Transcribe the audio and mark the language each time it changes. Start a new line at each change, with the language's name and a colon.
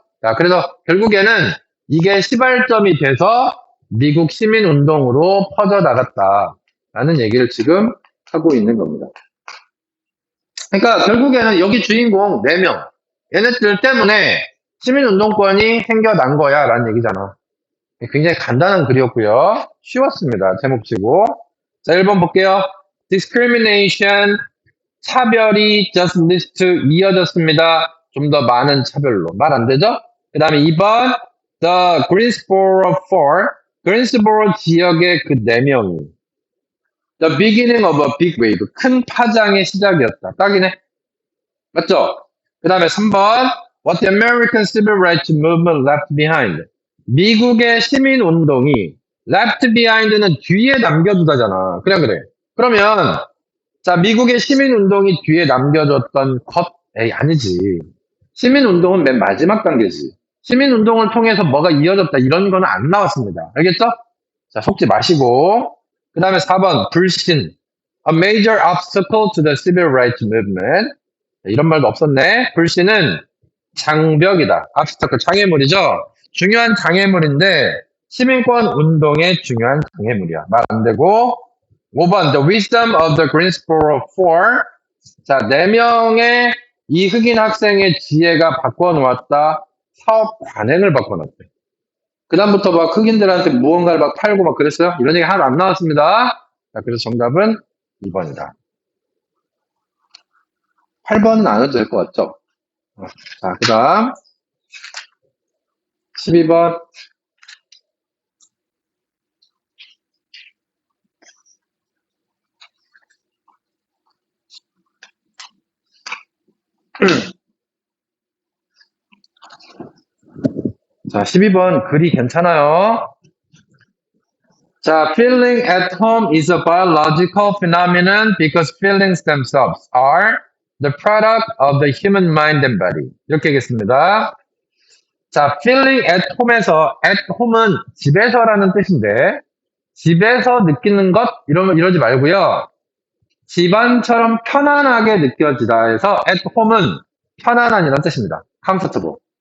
Korean: 자, 그래서 결국에는 이게 시발점이 돼서 미국 시민 운동으로 퍼져나갔다라는 얘기를 지금 하고 있는 겁니다. 그러니까 결국에는 여기 주인공 4명, 얘네들 때문에 시민운동권이 생겨난 거야 라는 얘기잖아. 굉장히 간단한 글이었고요. 쉬웠습니다. 제목치고. 자, 1번 볼게요. discrimination, 차별이
English: just leads to
Korean: 이어졌습니다. 좀 더 많은 차별로. 말 안 되죠? 그 다음에 2번
English: the Greensboro 4,
Korean: 그린스보로 지역의 그 4명이
English: the beginning of a big wave,
Korean: 큰 파장의 시작이었다. 딱이네. 맞죠? 그 다음에 3번
English: what the American Civil Rights Movement left behind.
Korean: 미국의 시민운동이 left behind는 뒤에 남겨두다잖아. 그래. 그러면 자, 미국의 시민운동이 뒤에 남겨줬던 것? 에이, 아니지. 시민운동은 맨 마지막 단계지. 시민운동을 통해서 뭐가 이어졌다 이런 거는 안 나왔습니다. 알겠죠? 자, 속지 마시고. 그 다음에 4번 불신.
English: A major obstacle to the civil rights movement.
Korean: 이런 말도 없었네. 불신은 장벽이다. obstacle, 장애물이죠. 중요한 장애물인데 시민권 운동의 중요한 장애물이야. 말 안 되고. 5번
English: the wisdom of the Greensboro 4.
Korean: 자, 4명의 이 흑인 학생의 지혜가 바꿔놓았다. 사업 관행을 바꿔놨대. 그 다음부터 막 흑인들한테 무언가를 막 팔고 막 그랬어요. 이런 얘기 하나도 안 나왔습니다. 자, 그래서 정답은 2번이다. 8번은 안 해도 될 것 같죠? 자, 그 다음 12번 자, 12번 글이 괜찮아요. 자,
English: feeling at home is a biological phenomenon because feelings themselves are the product of the human mind and body.
Korean: 이렇게 하겠습니다. 자, feeling at home에서 at home은 집에서라는 뜻인데 집에서 느끼는 것 이러지 말고요. 집안처럼 편안하게 느껴지다 해서 at home은 편안한이라는 뜻입니다.
English: comfortable.